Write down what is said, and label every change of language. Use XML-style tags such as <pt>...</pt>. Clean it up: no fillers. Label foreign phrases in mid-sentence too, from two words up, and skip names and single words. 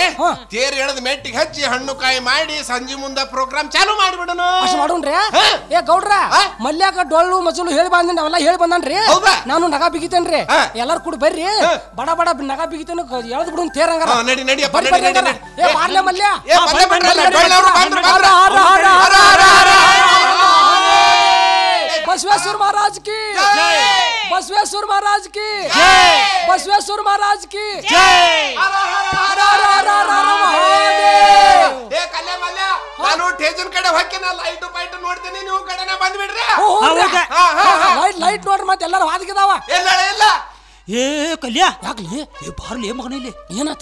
<kn>ತೇರ್ ಎಳದ್ ಮೆಟ್ಟಿಗೆ ಹಚ್ಚಿ ಹಣ್ಣು ಕಾಯಿ ಮಾಡಿ ಸಂಜೆ ಮುಂದ ಪ್ರೋಗ್ರಾಮ್ ಚಾಲು ಮಾಡಿಬಿಡೋಣ. ಮಾಡೋಣ್ರಿ. ಗೌಡ್ರ ಮಲ್ಯಾಗ ಡೊಳ್ಳು ಮಜಲು ಹೇಳಿ ಬಂದ, ಅವೆಲ್ಲ ಹೇಳಿ ಬಂದನ್ರಿ. ನಾನು ನಗ ಬಿಗಿತೇನ್ರಿ, ಎಲ್ಲಾರು ಕೂಡ ಬರ್ರಿ. ಬಡ ಬಡ ನಗ ಬಿಗಿತೇನು ಎಳ್ದ್ ಬಿಡು ತೇರ್. ಹಂಗಾರ ನಡಿ ನಡಿ ಮಾಡ್ಲೆ ಮಲ್ಯ.</kn> <hi>बसवेश्वर महाराज की जय, बसवेश्वर महाराज की जय, बसवेश्वर महाराज की जय।</hi> <kn>ನಾನು ಟೇಜನ್ ಕಡೆ ಹೋಗ್ತೀನಿ, ಲೈಟ್ ಪೈಟ್ ನೋಡ್ತೀನಿ, ನೀವು ಕಡೆನ ಬಂದ್ಬಿಡ್ರಿ. ಲೈಟ್ ನೋಡ್ರಿ, ಮತ್ತೆ ಎಲ್ಲಾರು ಹಾದಿಗಿದಾವ. ಇಲ್ಲ ಕಲ್ಯ ಯಾಕ್ಲಿ ಬಾರ್ಲಿ ಮಗನ ಇಲ್ಲಿ ಏನಾತ?</kn>